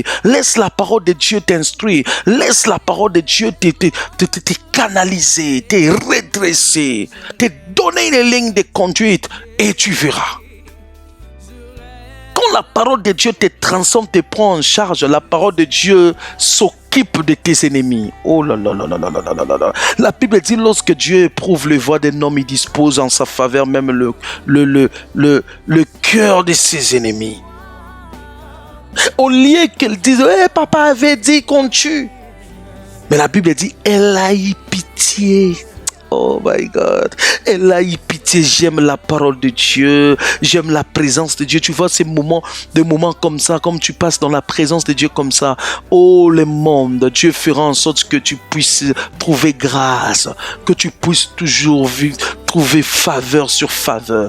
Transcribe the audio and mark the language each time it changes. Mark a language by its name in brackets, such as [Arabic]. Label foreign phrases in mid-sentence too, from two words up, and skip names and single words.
[French] Laisse la parole de Dieu t'instruire. Laisse la parole de Dieu te canaliser, te redresser, te donner une ligne de conduite et tu verras. Quand la parole de Dieu te transforme, te prend en charge, la parole de Dieu s'occupe de tes ennemis. Oh là là là là là là là là. La Bible dit lorsque Dieu éprouve les voies d'un homme, il dispose en sa faveur même le cœur de ses ennemis. Au lieu qu'elle dise, papa avait dit qu'on tue. Mais la Bible dit, elle a eu pitié. [English] Oh my God. [French] Elle a eu pitié. J'aime la parole de Dieu. J'aime la présence de Dieu. Tu vois ces moments, des moments comme ça, comme tu passes dans la présence de Dieu comme ça. Oh le monde, Dieu fera en sorte que tu puisses trouver grâce. Que tu puisses toujours vivre, trouver faveur sur faveur.